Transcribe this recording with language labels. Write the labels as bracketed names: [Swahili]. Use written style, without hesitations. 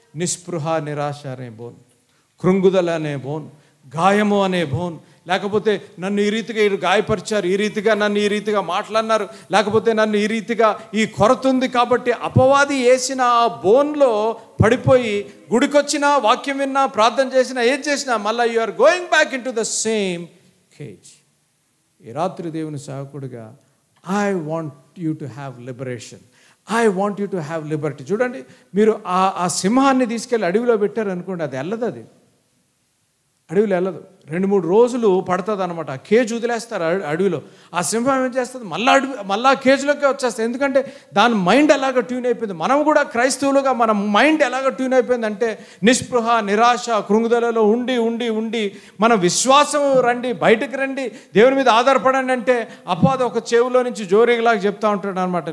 [Telugu] నిస్పృహ, నిరాశ అనే బోన్, కృంగుదల అనే బోన్, గాయము అనే బోన్, లేకపోతే నన్ను ఈ రీతిగా గాయపరిచారు, ఈ రీతిగా నన్ను ఈ రీతిగా మాట్లాడినారు, లేకపోతే నన్ను ఈ రీతిగా ఈ కొరత ఉంది కాబట్టి అపవాది వేసిన ఆ బోన్లో పడిపోయి గుడికొచ్చినా, వాక్యం విన్నా, ప్రార్థన చేసినా, ఏం చేసినా మళ్ళీ [English] You are going back into the same cage. [Telugu] ఈ రాత్రి దేవుని సేవకుడిగా [English] I want you to have liberation. I want you to have liberty. [Telugu] చూడండి, మీరు ఆ సింహాన్ని తీసుకెళ్ళి అడవిలో పెట్టారు అనుకోండి, అది వెళ్ళదు. అడవిలో వెళ్ళదు. 2-3 రోజులు పడుతుంది అనమాట. ఆ కేజ్ వదిలేస్తారు అడవిలో. ఆ సింహం ఏం చేస్తుంది? మళ్ళా కేజ్లోకే వచ్చేస్తుంది. ఎందుకంటే దాని మైండ్ ఎలాగ ట్యూన్ అయిపోయింది. మనం కూడా క్రైస్తవులుగా మన మైండ్ ఎలాగ ట్యూన్ అయిపోయిందంటే నిస్పృహ, నిరాశ, కృంగుదలలో ఉండి ఉండి ఉండి మన విశ్వాసం రండి, బయటకు రండి, దేవుని మీద ఆధారపడండి అంటే అపవాది ఒక చెవులో నుంచి జోరీలాగా చెప్తా ఉంటాడు అనమాట.